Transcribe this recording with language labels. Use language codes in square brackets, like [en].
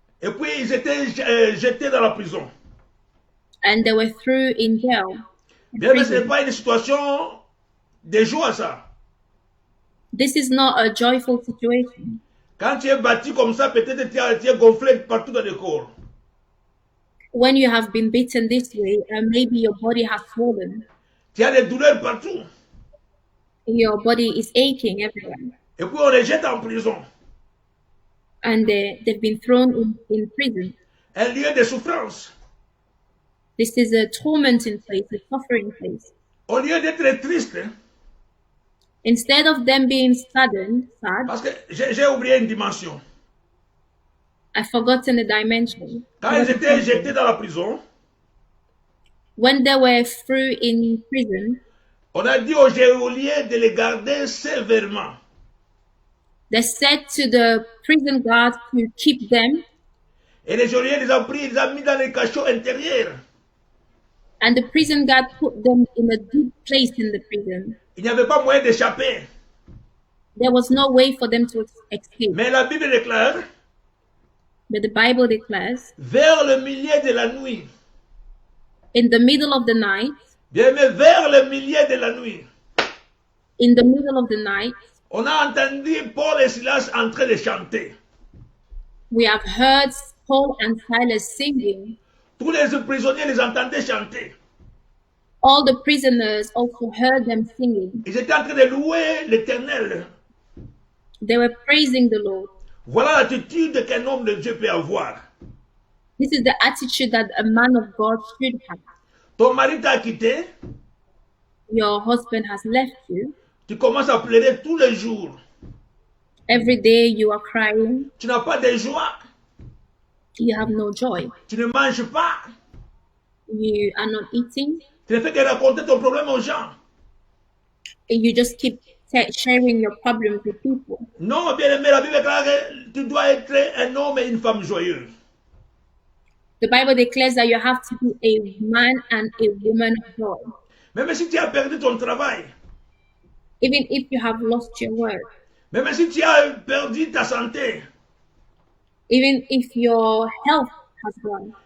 [fr] Et puis ils étaient jetés dans la prison. [en] and they were threw in jail. [fr] Bien, mais ce n'est pas une situation de joie, ça. [en] This is not a joyful situation. [fr] Quand tu es battu comme ça, peut-être tu es gonflé partout dans le corps. [en] When you have been beaten this way, maybe your body has swollen. [fr] Tu as des douleurs partout. [en] Your body is aching everywhere. [fr] Et puis on les jette en prison. [en] And they've been thrown in prison. [fr] Un lieu de souffrance. [en] This is a tormenting place, a suffering place. [fr] Au lieu d'être triste. [en] Instead of them being saddened, sad, [fr] Parce que j'ai oublié une dimension. [en] I've forgotten a dimension. [fr] Quand ils étaient jetés dans la prison, [en] When they were through in prison, [fr] on a dit aux geôliers de les garder sévèrement. [en] they said to the prison guard to keep them, [fr] Et les geôliers les ont pris, ils les ont mis dans les cachots intérieurs. [en] and the prison guard put them in a deep place in the prison. [fr] Il n'y avait pas moyen d'échapper. [en] There was no way for them to escape. [fr] Mais la Bible déclare, [en] But the Bible declares, [fr] vers le milieu de la nuit, [en] in the middle of the night, [fr] bien mais vers le milieu de la nuit, [en] in the middle of the night, [fr] on a entendu Paul et Silas en train de chanter. [en] we have heard Paul and Silas singing. [fr] Tous les prisonniers les entendaient chanter. [en] All the prisoners also heard them singing. [fr] Ils étaient en train de louer l'Éternel. [en] They were praising the Lord. [fr] Voilà l'attitude qu'un homme de Dieu peut avoir. [en] This is the attitude that a man of God should have. [fr] Ton mari t'a quitté, [en] Your husband has left you. [fr] tu commences à pleurer tous les jours. [en] Every day you are crying. [fr] Tu n'as pas de joie, [en] You have no joy. [fr] tu ne manges pas. [en] You are not eating. [fr] Tu ne fais que raconter ton problème aux gens. [en] And you just keep sharing your problems with people. [fr] Non, bien aimé, la Bible déclare que tu dois être un homme et une femme joyeuse. [en] The Bible declares that you have to be a man and a woman of joy. [fr] Même si tu as perdu ton travail, [en] Even if you have lost your work, [fr] même si tu as perdu ta santé, [en] even if your health has gone,